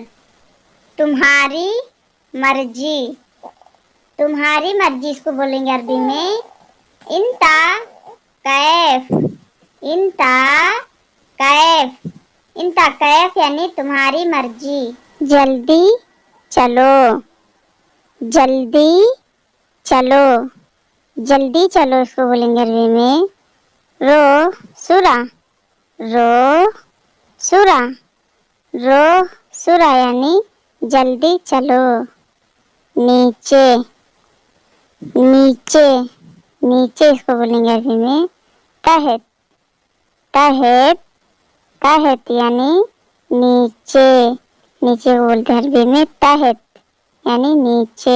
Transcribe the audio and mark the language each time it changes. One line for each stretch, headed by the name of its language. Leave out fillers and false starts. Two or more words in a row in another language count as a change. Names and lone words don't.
Urdu: تمہاری مرضی، تمہاری مرضی اس کو بولیں گے عربی میں
Arabic: انتا کیف، انتا کیف، انتا کیف
Urdu: یعنی تمہاری مرضی. جلدی چلو، جلدی چلو، جلدی چلو اس کو بولیں گے عربی میں
Arabic: رو سورا، رو سورا، رو سورا
Urdu: یعنی جلدی چلو. نیچے، نیچے، نیچے اس کو بولیں گے عربی میں
Arabic: تحت، تحت، تحت
Urdu: یعنی نیچے، نیچے کو بولتے ہیں عربی میں تحت یعنی نیچے.